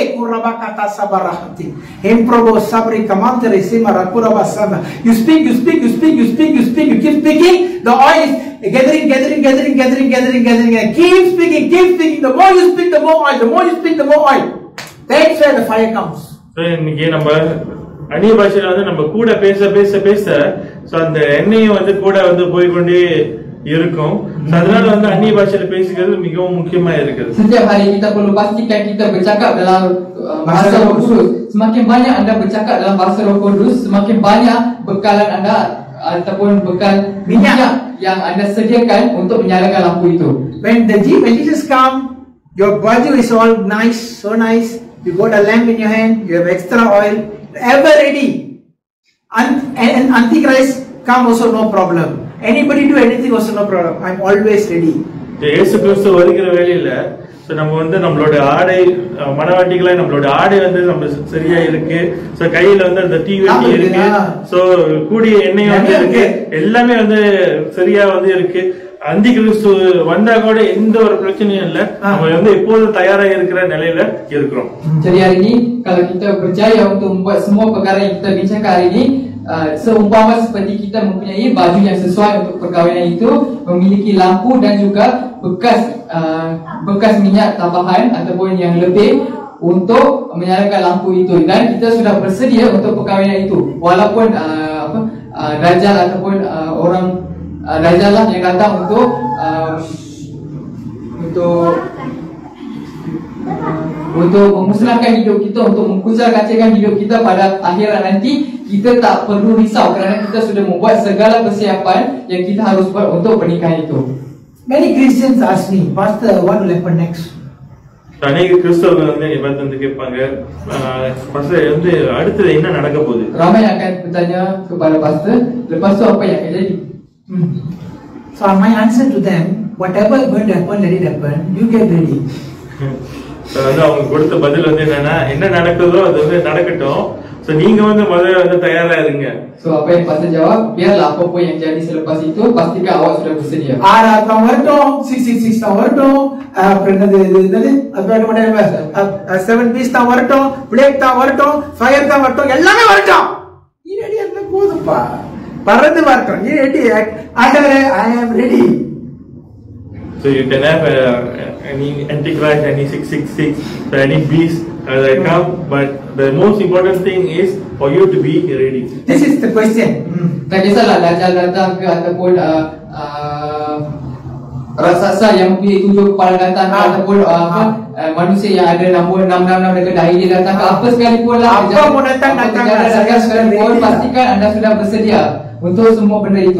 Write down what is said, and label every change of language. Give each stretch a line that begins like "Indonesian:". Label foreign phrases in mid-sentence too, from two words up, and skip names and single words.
English: Kurabakata sabarahati. Improbo sabri kamantere simara kurabasaba. You speak. You keep speaking. The oil is gathering. Keep speaking. The more you speak, the more oil. The more you speak, the more oil. That's where the fire comes.
Tamil: So இன்னைக்கு நம்ம அந்நிய பாஷையில வந்து நம்ம கூட பேச அந்த எண்ணெயை வந்து கூட வந்து போய்கொண்டே இருக்கும். அதனால வந்து அந்நிய பாஷையில பேசுகிறது மிகவும் முக்கியமா இருக்குது.
Malay: Setiap hari kita perlu pastikan kita bercakap dalam bahasa Roh Kudus. Semakin banyak anda bercakap dalam bahasa Roh Kudus, semakin banyak bekalan anda ataupun bekal minyak yang anda sediakan untuk menyalakan lampu itu.
English: When Jesus come, your baju is all nice, so nice. You got a lamp in your hand, you have extra oil, ever ready. And Antichrist come also no problem. Anybody do anything also no problem. I'm always ready.
Tamil: இயேசு கிறிஸ்து வருகிற வேளையில ஸோ நம்ம வந்து நம்மளோட ஆடை மனவாட்டிகளா நம்மளோட ஆடை வந்து நம்ம சரியா இருக்கு. ஸோ கையில வந்து அந்த தீவெட்டி இருக்கு. ஸோ கூடிய எண்ணெய் வந்து இருக்கு. எல்லாமே வந்து சரியா வந்து இருக்கு. அந்தி கிறிஸ்து வந்தா கூட எந்த ஒரு பிரச்சனையும் இல்ல. நம்ம வந்து எப்போதும் தயாரா இருக்கிற நிலையில இருக்கிறோம்.
Malay: Jadi hari ini kalau kita berjaya untuk membuat semua perkara yang kita bincangkan hari ini, seumpama seperti kita mempunyai baju yang sesuai untuk perkahwinan itu, memiliki lampu dan juga bekas minyak tambahan ataupun yang lebih untuk menyalakan lampu itu, dan kita sudah bersedia untuk perkahwinan itu. Walaupun Dajjal ataupun orang Dajjal lah yang datang untuk memusnahkan hidup kita, untuk mengkucar-kacirkan hidup kita pada akhirat nanti, kita tak perlu risau kerana kita sudah membuat segala persiapan yang kita harus buat untuk pernikahan itu.
English: Many Christians ask me, Pastor, what will happen next?
Tamil: அநேக கிறிஸ்தவர்கள் வந்து இவன் வந்து கேட்பாங்க, வந்து அடுத்தது என்ன நடக்க போகுது?
Malay: Ramai akan bertanya kepada pastor, lepas tu apa yang akan jadi?
English: So my answer to them, whatever is going to happen, let it happen. You get ready.
Tamil: வந்து அவங்க கொடுத்த பதில் வந்து என்னன்னா, என்ன நடக்குதோ அது வந்து நடக்கட்டும். So நீங்க வந்து முதல்ல வந்து தயாரா இருங்க.
Malay: So apa yang pastor jawab, biarlah apa pun yang jadi selepas itu, pastikan awak sudah bersedia.
Tamil: ஆறாம் வரட்டும், 666 தான் வரட்டும், அப்புறம் என்னது 7 பீஸ் தான் வரட்டும், பிளேட் தான் வரட்டும், ஃபயர் தான் வரட்டும், எல்லாமே வரட்டும். நீ ரெடியா இருந்தா போதும்பா. பறந்து வரட்டும். நீ ரெடி. ஆண்டவரே,
English: I am ready. So you can have any Antichrist, any 666, so any beast that come, but the most important thing is for you to be ready. This is the question.
Malay: Tak kisahlah Dajjal datang ke ataupun raksasa yang mempunyai 7 kepala datang ke, ataupun manusia yang ada nombor 666 dekat dahi dia datang ke, apa sekalipun lah, apa pun datang sekalipun, pastikan anda sudah bersedia untuk semua benda itu.